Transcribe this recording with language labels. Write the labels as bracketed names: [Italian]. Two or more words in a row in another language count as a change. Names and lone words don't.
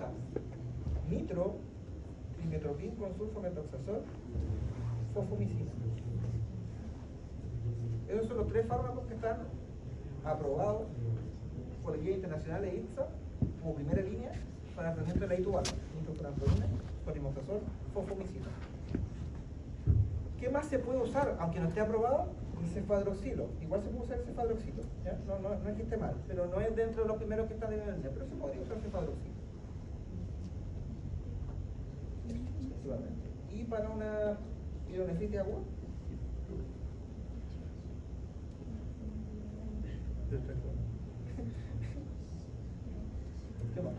[Spanish] Nitro, trimetropin con sulfametoxazol, fosfomicina. Esos son los 3 fármacos que están aprobados por la guía internacional de INSA como primera línea para el tratamiento de la ITU baja. Nitrofurantoína, cotrimoxazol, fosfomicina. ¿Qué más se puede usar, aunque no esté aprobado? El cefadroxilo. Igual se puede usar el cefadroxilo. ¿Ya? No es que esté mal, pero no es dentro de los primeros que están en la línea, pero se podría usar cefadroxilo. Y para una pielonefritis aguda, ¿qué más?